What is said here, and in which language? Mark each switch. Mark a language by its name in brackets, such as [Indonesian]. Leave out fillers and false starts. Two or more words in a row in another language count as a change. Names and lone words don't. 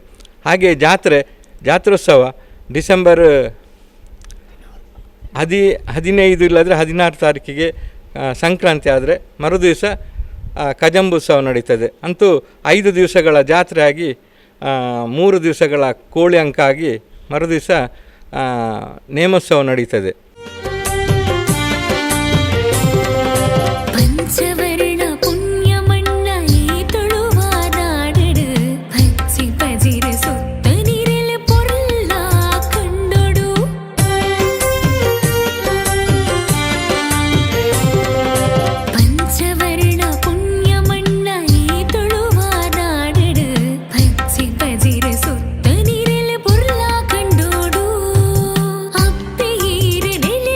[Kannada] ಹಾಗೆ ಜಾತ್ರೋತ್ಸವ ಡಿಸೆಂಬರ್ 15 ಇಲ್ಲಾದರೆ 16 ತಾರೀಕಿಗೆ ಸಂಕ್ರಾಂತಿ ಆದರೆ ಮರುದಿವಸ ಕಜಂಬುತ್ಸವ ನಡೀತದೆ. ಅಂತೂ 5 ದಿವಸಗಳ ಜಾತ್ರೆ ಆಗಿ 3 ದಿವಸಗಳ ಕೋಳಿ ಅಂಕ ಆಗಿ ಮರುದಿವಸ ನೇಮೋತ್ಸವ ನಡೀತದೆ. [Tulu] ಪಂಚವರ್ಣ ಪುಣ್ಯ ಮಣ್ಣ ಈ ತುಳುವಾದಾಡಡು ಪಚ್ಚಿ ಪಜಿರ ಸುತ್ತ ನೀರೆಲ್ಲ ಪೊರ್ಲ ಕಂಡೊಡು ಪಂಚವರ್ಣ ಪುಣ್ಯ ಮಣ್ಣ ಈ ತುಳುವಾದಾಡಡು ಪಚ್ಚಿ ಪಜಿರ ಸುತ್ತ ನೀರೆಲ್ಲ ಪೊರ್ಲ ಕಂಡೋಡು ಅಪ್ಪೆ ಈರಡೆ